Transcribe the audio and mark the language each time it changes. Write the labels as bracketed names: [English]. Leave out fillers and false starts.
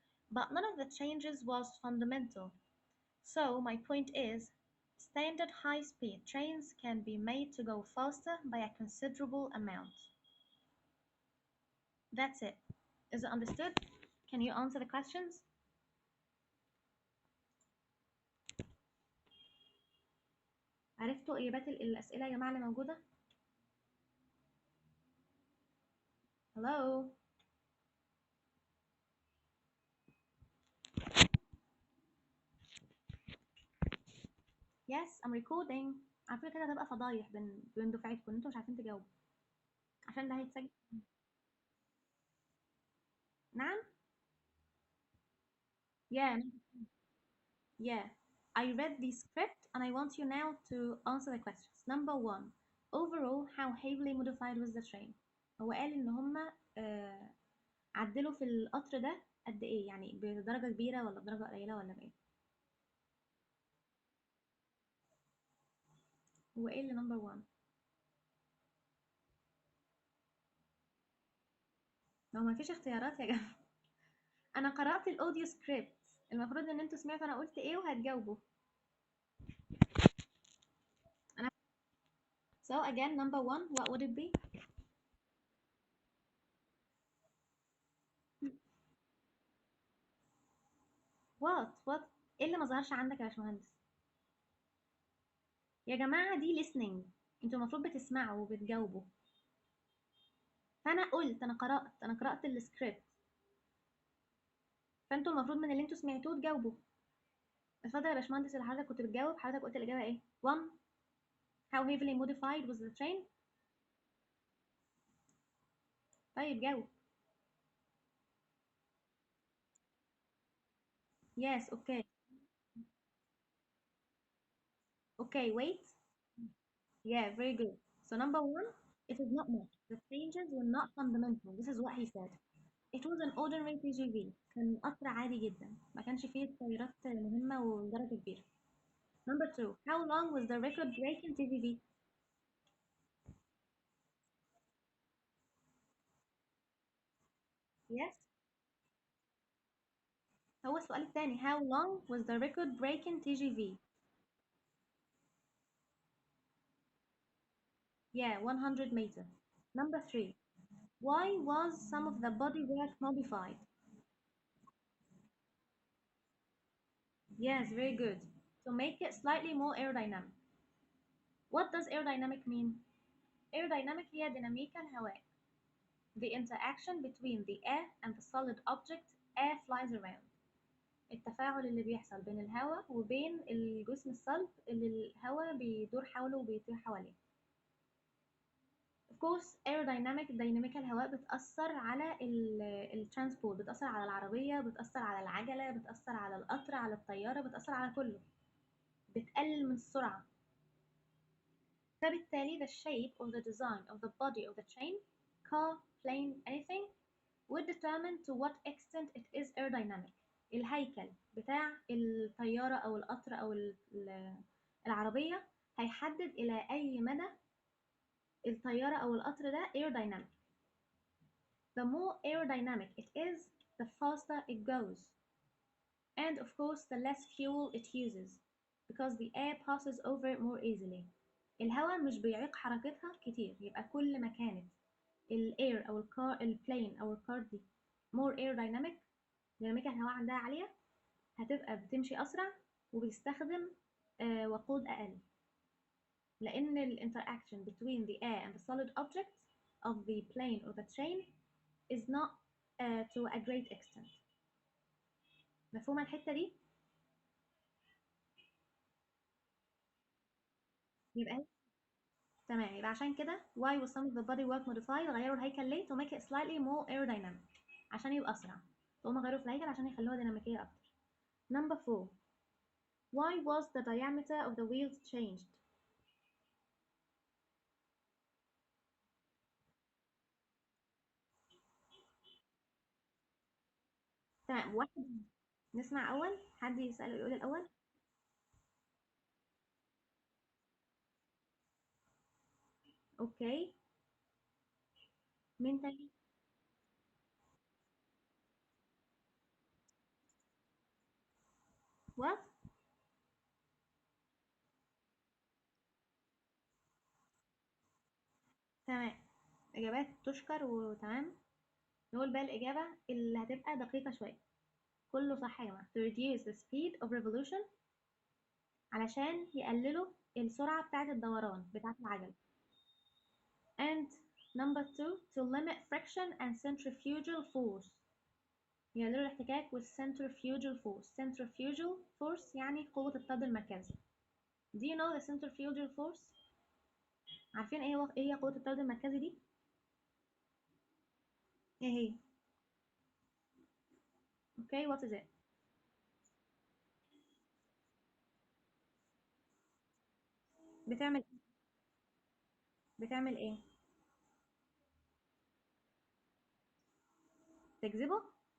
[English] But none of the changes was fundamental. So my point is, standard high-speed trains can be made to go faster by a considerable amount. That's it. Is it understood? Can you answer the questions? [Arabic] عرفتوا إجابات الأسئلة يا جماعة اللي موجودة؟ [English] Hello? Yes, I'm recording. [Arabic] على فكرة كده هتبقى فضايح بين دفعتكم، انتوا مش عارفين تجاوبوا. عشان ده هيتسجل. نعم؟ [English] Yeah. Yeah. I read the script and I want you now to answer the questions. Number 1. Overall, how heavily modified was the train? [Arabic] هو قال إن هما عدلوا في القطر ده قد إيه؟ يعني بدرجة كبيرة ولا بدرجة قليلة ولا بإيه؟ هو إيه اللي number 1؟ لو ما فيش اختيارات يا جماعة. أنا قرأت الأوديو سكريبت. المفروض إن أنتوا سمعتوا أنا قلت إيه وهتجاوبوا. [English] So again, number 1, what would it be? [Arabic] what ايه اللي ما ظهرش عندك يا باشمهندس؟ يا جماعة دي listening، انتوا المفروض بتسمعوا وبتجاوبوا. فانا قلت، انا قرأت السكريبت، فانتوا المفروض من اللي انتوا سمعتوه تجاوبوا. اتفضل يا باشمهندس، اللي حضرتك كنت بتجاوب، حضرتك قلت الإجابة ايه؟ 1. [English] How heavily modified was the train؟ [Arabic] طيب جاوب. [English] Yes, okay. Okay, wait. Yeah, very good. So number one, it is not much. The changes were not fundamental. This is what he said. It was an ordinary TGV. [Arabic] كان قطر عادي جدا. ما كانش فيه تغيرات مهمة ودرجة كبيرة. [English] Number two, how long was the record-breaking TGV? Yes. [Arabic] هو السؤال الثاني. [English] How long was the record-breaking TGV? Yeah, 100 meter. Number three, why was some of the bodywork modified? Yes, very good. To make it slightly more aerodynamic. What does aerodynamic mean? [Arabic] Aerodynamic هي ديناميكا الهواء. [English] The interaction between the air and the solid object air flies around. [Arabic] التفاعل اللي بيحصل بين الهواء وبين الجسم الصلب اللي الهواء بيدور حوله وبيطير حواليه. Of course aerodynamic ديناميكا الهواء بتأثر على الترانسبورت، بتأثر على العربية، بتأثر على العجلة، بتأثر على القطر، على الطيارة، بتأثر على كله. بتقلل من السرعة. فبالتالي [English] the shape or the design of the body of the train, car, plane, anything would determine to what extent it is aerodynamic. [Arabic] الهيكل بتاع الطيارة أو القطر أو العربية هيحدد إلى أي مدى الطيارة أو القطر ده aerodynamic. [English] The more aerodynamic it is, the faster it goes. And of course, the less fuel it uses, because the air passes over it more easily. [Arabic] الهواء مش بيعيق حركتها كتير، يبقى كل ما كانت الاير او البلين او الكار دي more aerodynamic، ديناميكا الهواء عندها عالية، هتبقى بتمشي أسرع وبتستخدم وقود أقل. [English] لأن ال interaction between the air and the solid objects of the plane or the train is not to a great extent. [Arabic] مفهومة الحتة دي؟ يبقى تمام. يبقى عشان كده [English] why was some of the bodywork modified؟ [Arabic] غيروا الهيكل ليه؟ [English] to make it slightly more aerodynamic، [Arabic] عشان يبقى أسرع. فهم غيروا في الهيكل عشان يخلوها ديناميكية أكتر. [English] Number 4, why was the diameter of the wheels changed؟ [Arabic] تمام. واحد نسمع أول، حد يسأل يقول الأول. أوكي، مين تاني؟ [English] what؟ [Arabic] تمام، إجابات تشكر وتمام. نقول بقى الإجابة اللي هتبقى دقيقة شوية. كله صح يا جماعة. [English] to reduce the speed of revolution، [Arabic] علشان يقللوا السرعة بتاعة الدوران بتاعة العجل. [English] and number 2, to limit friction and centrifugal force، [Arabic] يقللوا الاحتكاك وال [English] centrifugal force. [Arabic] centrifugal force يعني قوة الطرد المركزي. [English] do you know the centrifugal force؟ [Arabic] عارفين ايه هي قوة الطرد المركزي دي؟ ايه هي؟ [English] okay, what is it؟ [Arabic] بتعمل بتعمل ايه؟ تجذبه؟